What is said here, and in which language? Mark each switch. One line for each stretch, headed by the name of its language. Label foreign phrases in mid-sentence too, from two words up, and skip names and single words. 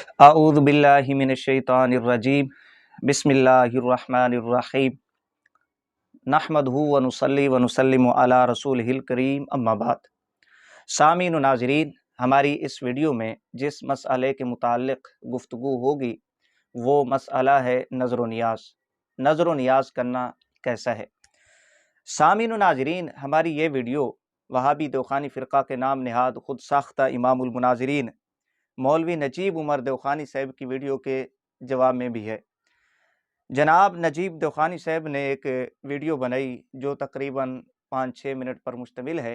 Arabic: اعوذ باللہ من الشیطان الرجیم بسم اللہ الرحمن الرحیم نحمدہ ونصلی ونسلم علی رسولہ الکریم اما بعد۔
Urdu: سامعین و ناظرین، ہماری اس ویڈیو میں جس مسئلے کے متعلق گفتگو ہوگی وہ مسئلہ ہے نظر و نیاز۔ نظر و نیاز کرنا کیسا ہے؟ سامعین و ناظرین، ہماری یہ ویڈیو وہابی دیوخانی فرقہ کے نام نہاد خود ساختہ امام المناظرین مولوی نجیب عمر دیوخانی صاحب کی ویڈیو کے جواب میں بھی ہے۔ جناب نجیب دیوخانی صاحب نے ایک ویڈیو بنائی جو تقریباً 5-6 منٹ پر مشتمل ہے۔